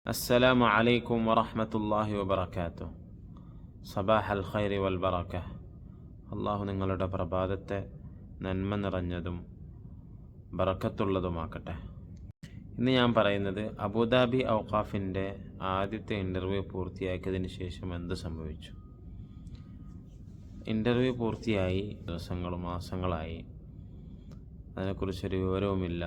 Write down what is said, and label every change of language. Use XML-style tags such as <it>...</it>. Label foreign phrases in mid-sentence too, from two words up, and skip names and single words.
<ar>السلام عليكم ورحمة الله وبركاته. صباح الخير والبركة.</ar> <ml>അള്ളാഹു നിങ്ങളുടെ പ്രഭാതത്തെ നന്മ നിറഞ്ഞതും ബറക്കത്തുള്ളതുമാക്കട്ടെ. ഇന്ന് ഞാൻ പറയുന്നത് അബുദാബി ഔഖാഫിൻ്റെ ആദ്യത്തെ ഇൻ്റർവ്യൂ പൂർത്തിയാക്കിയതിന് ശേഷം എന്ത് സംഭവിച്ചു. ഇൻ്റർവ്യൂ പൂർത്തിയായി ദിവസങ്ങളും മാസങ്ങളായി, അതിനെക്കുറിച്ചൊരു വിവരവുമില്ല.</ml>